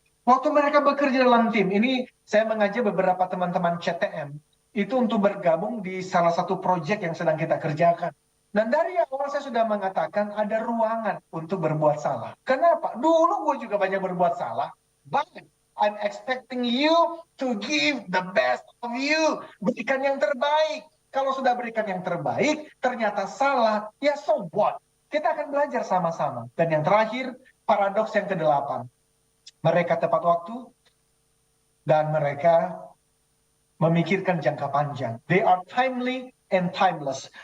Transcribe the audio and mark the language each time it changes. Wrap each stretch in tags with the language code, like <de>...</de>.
<id>Waktu mereka bekerja dalam tim, ini saya mengajak beberapa teman-teman CTM, itu untuk bergabung di salah satu proyek yang sedang kita kerjakan. Dan dari awal saya sudah mengatakan ada ruangan untuk berbuat salah. Kenapa? Dulu gue juga banyak berbuat salah, banyak.</id> <en>I'm expecting you to give the best of you.</en> <id>Berikan yang terbaik. Kalau sudah berikan yang terbaik, ternyata salah, ya</id> <en>so what?</en> <id>Kita akan belajar sama-sama. Dan yang terakhir, paradoks yang ke-8. Mereka tepat waktu, dan mereka memikirkan jangka panjang.</id> <en>They are timely and timeless.</en>